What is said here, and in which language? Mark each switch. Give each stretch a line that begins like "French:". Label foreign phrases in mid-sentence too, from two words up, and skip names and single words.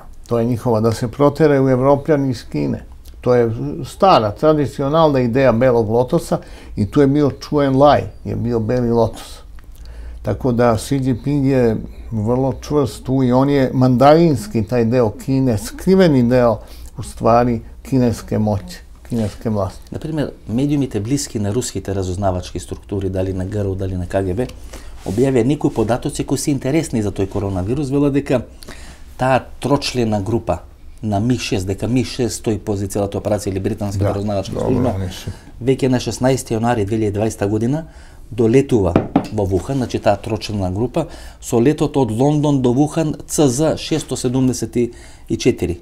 Serbian: To je njihova, da se proteraju Evropljani iz Kine. To je stara, tradicionalna ideja Belog lotosa i tu je bio Ču Enlai, je bio Beli lotos. Tako da Xi Jinping je vrlo čvrst tu i on je mandarinski taj deo Kine, skriveni deo u stvari kineske moći, kineske vlasti.
Macedonian: Например, медиумите блиски на руските разузнавачки структури, дали на ГРУ, дали на КГБ, објавија некои податоци кои се интересни за тој коронавирус, велат дека таа трочлена група на МИ-6, дека МИ-6 стои пози целата операција или британската разузнавачка служба, веќе на 16 јануари 2020 година долетува во Вухан, значи таа трочлена група, со летот од Лондон до Вухан CZ-674.